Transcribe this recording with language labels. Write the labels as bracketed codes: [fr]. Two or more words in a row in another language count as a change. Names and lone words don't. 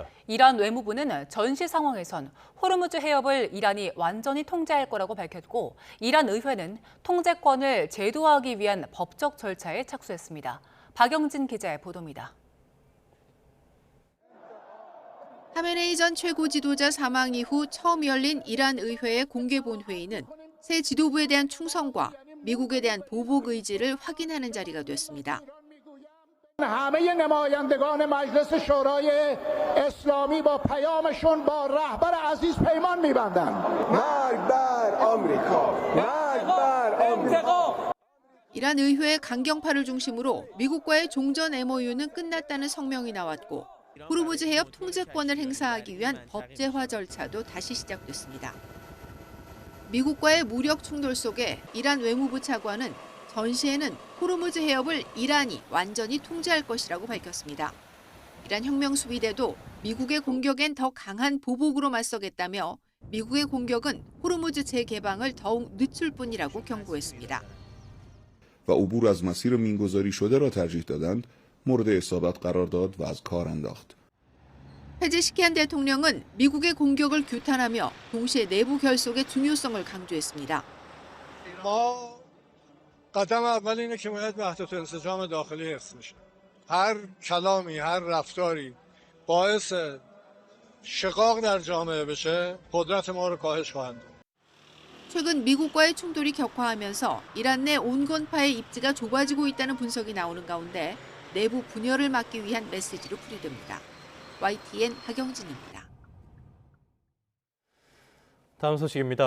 [ko] 이란 외무부는 전시 상황에선 호르무즈 해협을 이란이 완전히 통제할 거라고 밝혔고 이란 의회는 통제권을 제도화하기 위한 법적 절차에 착수했습니다. 박영진 기자의 보도입니다. 하메네이 전 최고 지도자 사망 이후 처음 열린 이란 의회의 공개 본회의는 새 지도부에 대한 충성과 미국에 대한 보복 의지를 확인하는 자리가 됐습니다. [fa] همه نمایندگان مجلس شورای اسلامی با پیامشون با رهبر عزیز پیمان می‌بندند. مرگ بر آمریکا. مرگ بر آمریکا. [ko] 이란 의회의 강경파를 중심으로 미국과의 종전 MOU는 끝났다는 성명이 나왔고 호르무즈 해협 통제권을 행사하기 위한 법제화 절차도 다시 시작됐습니다. 미국과의 무력 충돌 속에 이란 외무부 차관은 전시에는 호르무즈 해협을 이란이 완전히 통제할 것이라고 밝혔습니다. 이란 혁명수비대도 미국의 공격엔 더 강한 보복으로 맞서겠다며 미국의 공격은 호르무즈 재개방을 더욱 늦출 뿐이라고 경고했습니다. [fa] و عبور از مسیر مینگذاری شده را ترجیح دادند مورد اصابت قرار داد و از کار انداخت. [ko] 페제시키안 대통령은 미국의 공격을 규탄하며 동시에 내부 결속의 중요성을 강조했습니다. [fa] قدم اول اینه که باید وحدت انسجام داخلی حفظ بشه. هر کلامی، هر رفتاری باعث شقاق در جامعه بشه، قدرت ما رو کاهش خواهند داد. [ko] 최근 미국과의 충돌이 격화하면서 이란 내 온건파의 입지가 좁아지고 있다는 분석이 나오는 가운데 내부 분열을 막기 위한 메시지로 풀이됩니다. YTN 박영진입니다. 다음 소식입니다.